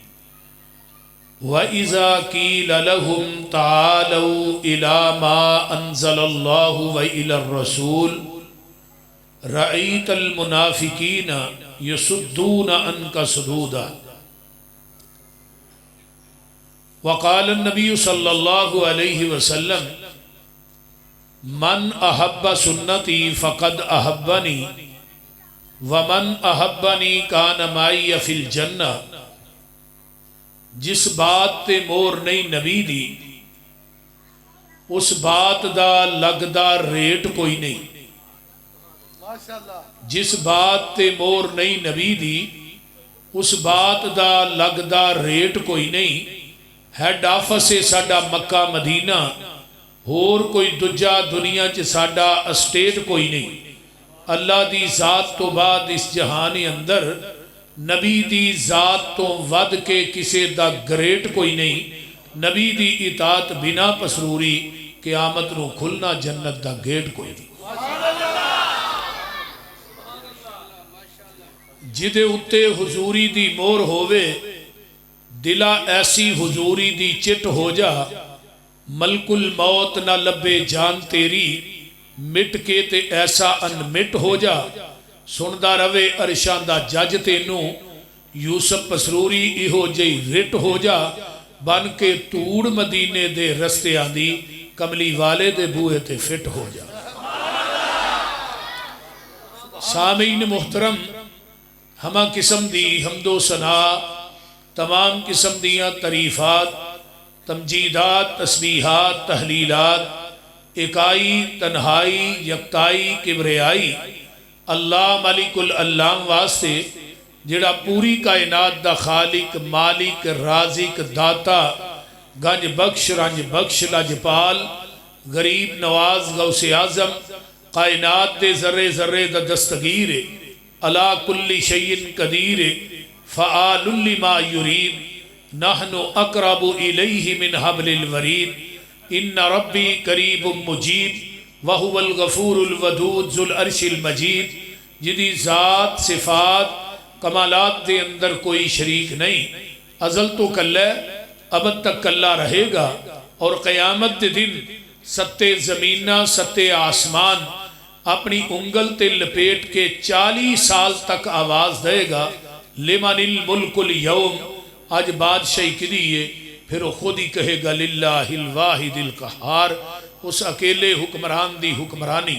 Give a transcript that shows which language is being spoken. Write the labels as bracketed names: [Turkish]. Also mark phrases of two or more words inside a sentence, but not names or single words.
[Arabic] وَإِذَا قِيلَ لَهُمْ تَعَالَوْا إِلَى مَا أَنزَلَ اللَّهُ وَإِلَى الرَّسُولِ رَأَيْتَ الْمُنَافِقِينَ يَصُدُّونَ عَنْكَ صُدُودًا. وقال النبی صلی اللہ علیہ وسلم من احب سنتی فقد احبنی ومن احبنی کان معی فی الجنہ. [Punjabi] جس بات تے مور نہیں نبی دی اس بات دا لگدا ریٹ کوئی نہیں. جس بات تے مور نہیں نبی دی اس بات دا لگدا ریٹ کوئی نہیں. ہیڈ آفس ہے ساڈا مکہ مدینہ، ہور کوئی دجا دنیا چ ساڈا اسٹیٹ کوئی نہیں. اللہ دی ذات تو بعد اس جہان اندر نبی دی ذات تو ود کے کسے دا گریٹ کوئی نہیں. نبی دی اطاعت بنا پسروری قیامت نو کھلنا جنت دا گیٹ کوئی نہیں. جدے اتے حضوری دی مور ہووے دلا ایسی حضوری دی چٹ ہو جا. ملک الموت نہ لبے جان تیری مٹ کے تے ایسا انمٹ ہو جا. سندہ روے عرشان دا جج تینو یوسف پسروری ایہو جئی رٹ ہو جا. بن کے توڑ مدینے دے رستے آندی کملی والے دے بوئے تے فٹ ہو جا. سامعین محترم، ہمہ قسم دی حمد و ثنا، تمام قسم دیاں تعریفات، تمجیدات، تسبیحات، تحلیلات، اکائی، تنہائی، یکتائی، کبریائی اللہ مالک العلام واسطے جڑا پوری کائنات دا خالق، مالک، رازق، داتا، گنج بخش، رنج بخش، لجپال، غریب نواز، غوث اعظم، کائنات دے ذرے ذرے دا دستگیر [Arabic] علا کل شیء قدیر فعال لما یرید نحن اقرب الیہ من حبل الورید ان ربی قریب مجیب وہو الغفور الودود ذو العرش المجید. [Punjabi] جدی ذات صفات کمالات دے اندر کوئی شریک نہیں. ازل تو کل ہے، ابد تک کلا رہے گا، اور قیامت دے دن ستے زمینہ ستے آسمان اپنی انگل تے لپیٹ کے 40 سال تک آواز دے گا [Arabic] لمن الملک اليوم، [Punjabi] آج بادشاہی کدی ہے؟ پھر وہ خود ہی کہے گا [Arabic] للہ الواحد القہار، [Punjabi] اس اکیلے حکمران دی حکمرانی۔